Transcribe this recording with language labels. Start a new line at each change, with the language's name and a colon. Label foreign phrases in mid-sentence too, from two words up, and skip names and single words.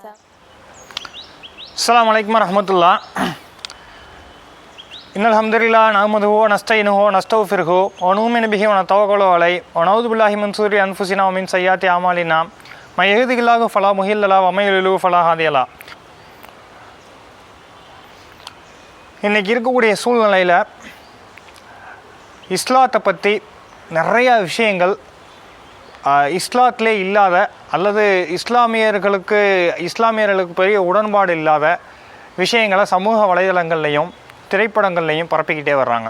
Arabic: السلام عليكم ورحمة الله. إن الحمد لله نحمده ونستعينه ونستغفره ونؤمن به ونتوكل عليه ونعوذ بالله من شرور أنفسنا ومن سيئات أعمالنا من يهده الله فلا مضل له ومن يضلل فلا هادي له.
Tamil: இன்றைக்கி இருக்கக்கூடிய சூழ்நிலையில் இஸ்லாத்தை பற்றி நிறையா விஷயங்கள் இஸ்லாத்திலே இல்லாத அல்லது இஸ்லாமியர்களுக்கு பெரிய உடன்பாடு இல்லாத விஷயங்களை சமூக வலைதளங்கள்லையும் திரைப்படங்கள்லையும் பரப்பிக்கிட்டே வர்றாங்க.